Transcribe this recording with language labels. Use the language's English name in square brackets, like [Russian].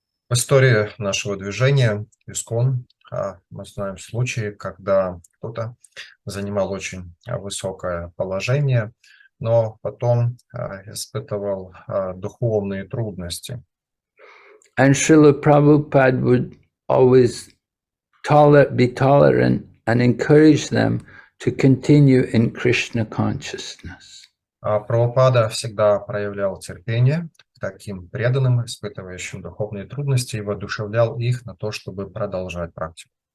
[Russian] В истории нашего движения ИСККОН мы знаем случаи, когда кто-то занимал очень высокое положение, но потом испытывал духовные трудности. [English] And Srila Prabhupada would always be tolerant and encourage them to continue in Krishna consciousness. [Russian] Прабхупада всегда проявлял терпение к таким преданным, испытывающим духовные трудности, и воодушевлял их на то, чтобы продолжать практику.